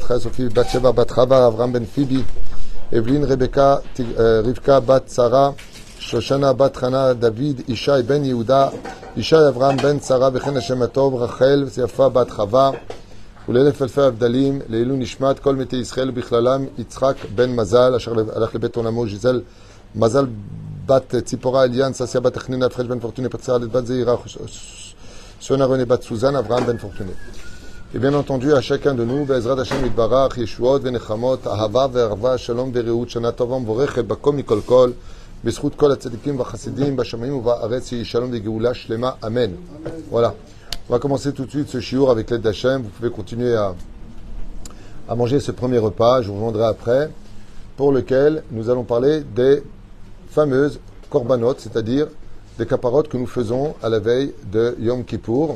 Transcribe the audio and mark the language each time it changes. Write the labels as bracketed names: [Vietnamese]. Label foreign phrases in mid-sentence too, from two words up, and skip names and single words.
[Hebrew] חיה סופי בת שבע בת חווה אברהם בן פיבי אבלין רבקה בת שרה שושנה בת חנה דוד ישי בן יהודה ישי אברהם בן שרה וכן השם הטוב רחל יפה בת חווה ולאלף אלפי הבדלים, לעילוי נשמת כל מתי ישראל בכללם, יצחק בן מזל, אשר הלך לבית עולמו, ז'יזל מזל בת ציפורה אליאן, ססיה בת תכנין, הפחש בן פורטוני, פצרה בת זעירה, שונה רונה בת סוזן, אברהם בן פורטוני. [French] Et bien entendu, à chacun de nous, [Hebrew] בעזרת השם יתברך, ישועות ונחמות, אהבה וערבה, שלום ורעות, שנה טובה מבורכת, בכל מכל כל, בזכות כל הצדיקים והחסידים, בשמיים ובארץ, יהי שלום וגאולה שלמה, אמן. [French] Voilà. On va commencer tout de suite ce shiur avec l'aide d'Hachem. Vous pouvez continuer à manger ce premier repas, je vous vendrai après, pour lequel nous allons parler des fameuses korbanot, c'est-à-dire des kaparot que nous faisons à la veille de Yom Kippour.